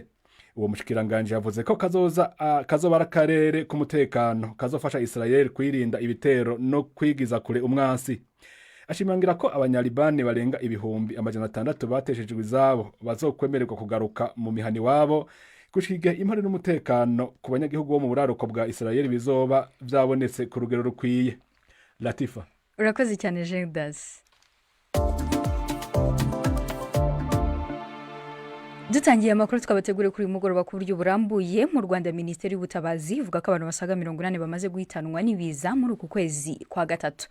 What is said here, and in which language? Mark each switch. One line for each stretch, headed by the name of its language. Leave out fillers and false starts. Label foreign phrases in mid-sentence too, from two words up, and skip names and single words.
Rundi: Uwo mushikiranganje yavuze ko kazoba akarere k'umutekano kazofasha Israel kwirinda ibitero no kwigiza kure umwansi. Ashimangira ko abanyalibani barenga ibihumbi 600 bateshejwe izabo bazokwemererwa kugaruka mu mihani wabo gushika impare n'umutekano ku banyagihugu bo mu buraruko bwa Israel bizoba vyabonetse ku rugero rukwiye. Latifa. Urakoze cyane Jegdas. Dutangiye amakuru twabateguriye kuri mugoroba ku buryo burambuye. Mu Rwanda, Minisiteri y'Ubutabazi ivuga ko abantu basaga 80 bamaze guhitanwa n'ibiza muri uku kwezi kwa gatatu.